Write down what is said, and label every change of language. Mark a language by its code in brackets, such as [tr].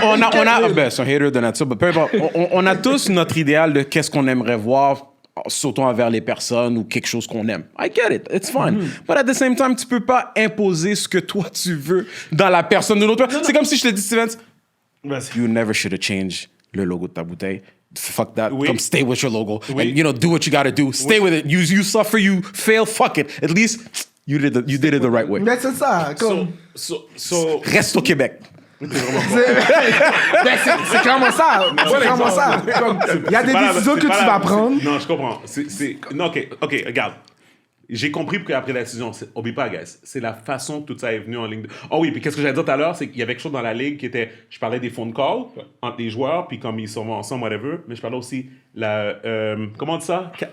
[fr] on a ben, c'est un hater de nature, mais peu importe. On a tous notre idéal de qu'est-ce qu'on aimerait voir, surtout envers les personnes ou quelque chose qu'on aime. [en] I get it, it's fine. But at the same time, [fr] tu peux pas imposer ce que toi tu veux dans la personne de l'autre. C'est comme si je te dis, Steven, Vas-y. [en] you never should have changed [fr] le logo de ta bouteille. [en] fuck that. [fr] Oui. [en] Come stay with your logo. [fr] Oui. [en] And, you know, do what you gotta do. Stay with it. You suffer, you fail, fuck it. At least, you did it the right way. [fr] Mais c'est ça, comme... [en] So, [fr] Reste au Québec. C'est c'est clairement ça. C'est clairement ça. Comme, il y a des décisions que tu vas prendre. Non, je comprends. Non, OK, regarde. J'ai compris qu'après la décision, oublie pas, guys, c'est la façon que tout ça est venu en ligne. Oh oui, puis qu'est-ce que j'allais dire tout à l'heure, c'est qu'il y avait quelque chose dans la ligue qui était, je parlais des phone calls entre les joueurs, puis comme ils sont ensemble, whatever, mais je parlais aussi comment on dit ça?